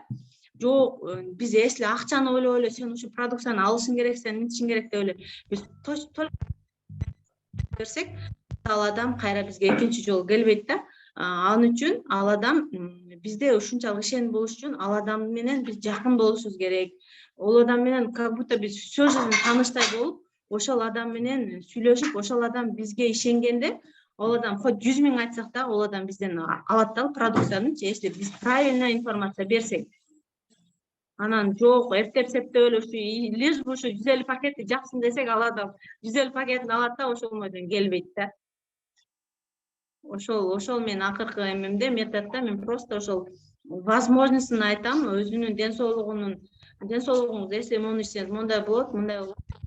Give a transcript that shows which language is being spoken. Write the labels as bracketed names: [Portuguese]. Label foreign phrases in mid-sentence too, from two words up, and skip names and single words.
[Kyrgyz] Жок, биз если акчаны ойлоп эле сен ушул продукцияны алышың керек, сен мынтишиң керек деп эле биз берсек, ал адам кайра бизге экинчи жолу келбейт да. Ал үчүн ал адам бизде ушунчалык ишеним болуш үчүн ал адам менен биз жакын болушубуз керек. Ол адам менен [Russian] как будто [Kyrgyz] биз [Russian] всю жизнь [Kyrgyz] тааныштай болуп, ошол адам менен сүйлөшүп, ошол адам бизге ишенгенде, ол адам хоть 100 000 айтсак да, ол адам бизден алат да продукциянычы, если биз [Russian] правильная информация [Kyrgyz] берсек. Анан жок, эптеп-септеп эле ушу [Russian] лишь бы [Kyrgyz] ушу 150 пакетти жаксын десек, ал адам 150 пакетин алат да, ошол бойдон келбейт да. Ошол мен акыркы эмемде, методдо мен просто ошол возможностун айтам, өзүнүн ден соолугуңуз, если мону ичсеңиз мондай болот, мындай болот.